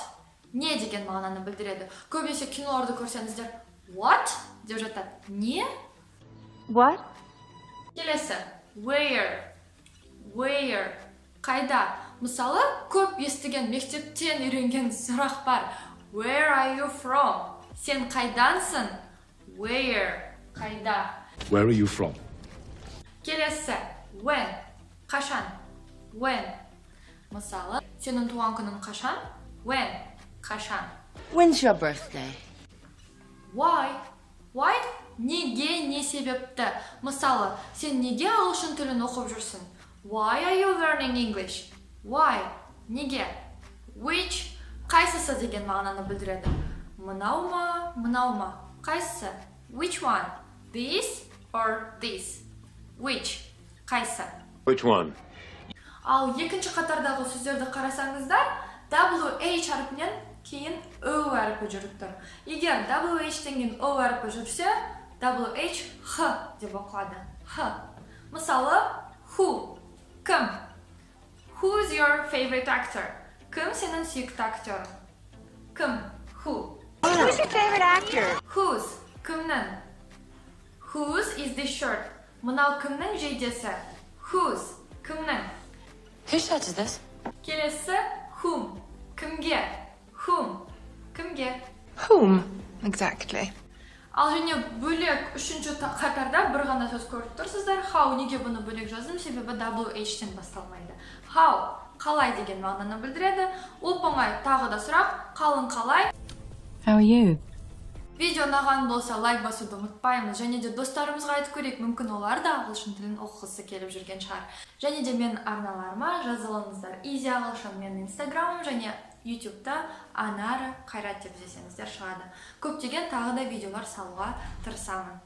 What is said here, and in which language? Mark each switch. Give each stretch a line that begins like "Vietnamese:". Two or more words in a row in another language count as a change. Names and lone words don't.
Kazakh: Не деген мағынаны білдіреді. Көбінесе киноларды көрсеңіздер, what деп жатады. Не?
English: What?
Kazakh: Келесі, where. Қайда? Мысалы, көп естіген мектептен үйренген сұрақ бар.
English: Where are you from?
Kazakh: Сен қайдансың? Where. Қайда?
English: Where are you from?
Kazakh: Келесі, when. Қашан?
English: When.
Kazakh: Мысалы, сенің туған күнің қашан? When. Қашан?
English: When's your birthday? Why?
Kazakh: Неге, не себепті? Мысалы, сен неге ағылшын тілін оқып жүрсің?
English: Why are you learning English? Why? Неге? Which?
Kazakh: Қайсысы деген мағынаны білдіреді. Мынау ма? Қайсысы?
English: Which one? This or this? Which? Қайсы? Which one?
Kazakh: Ал екінші қатардағы сөздерді қарасаңыздар, WH әріпінен кейін O әріпі жүріп тұр. Егер WH-тен кейін O әріпі жүрсе, WH Х деп оқылады. Х. Мысалы, who? Кім?
English: Who's your favorite actor?
Kazakh: Кім сенің сүйікті актерің? Кім?
English: Who? Who's your favorite actor? Whose? Кімнің? Whose is this shirt?
Kazakh: Мынау кімнің жейдесі? Whose? Кімнің?
English: Whose shirt is this?
Kazakh: Келесі, whom? Кімге? Whom? Кімге?
English: Whom, exactly?
Kazakh: Ал және бөлек үшінші қатарда бір ғана сөз көріп тұрсыздар. How, неге бұны бөлек жаздым? Себебі WH-тен басталмайды. How, қалай деген мағынаны білдіреді. Оп-оңай тағы да сұрақ, қалың қалай?
English: How are you?
Kazakh: Видео ұнаған болса лайк басуды ұмытпаймыз, және де достарымызға айтып көрейік, мүмкін олар да ағылшын тілін оқығысы келіп жүрген шығар. Және де мен арналарыма жазылыңыздар. Easy ағылшын менің инстаграмым және ютубта Анара Қайрат деп іздесеңіздер шығады. Көптеген тағы да видеолар салуға тырысамын.